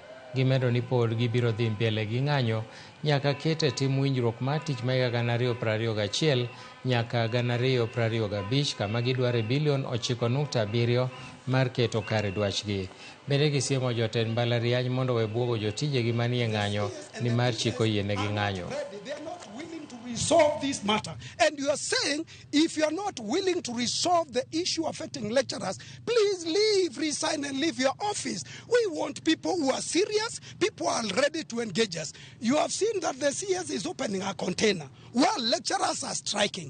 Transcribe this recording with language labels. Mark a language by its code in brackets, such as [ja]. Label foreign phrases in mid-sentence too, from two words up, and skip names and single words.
[luo] Gimedo ni pod gibiro dhi mbele gi ng'anyo nyaka kete tim winjruok mar tich ma higa 2021 nyaka 2025 kama gidware bilion 9.7 mar keto kare dwachgi. Bende gisiemo jotend mbalariany mondo we bwogo jotijegi manie ng'anyo ni mar chiko yienegi ng'anyo. [en] Resolve this matter, and you are saying if you are not willing to resolve the issue affecting lecturers, please leave, resign and leave your office. We want people who are serious, people who are ready to engage us. You have seen that the CS is opening a container while lecturers are striking.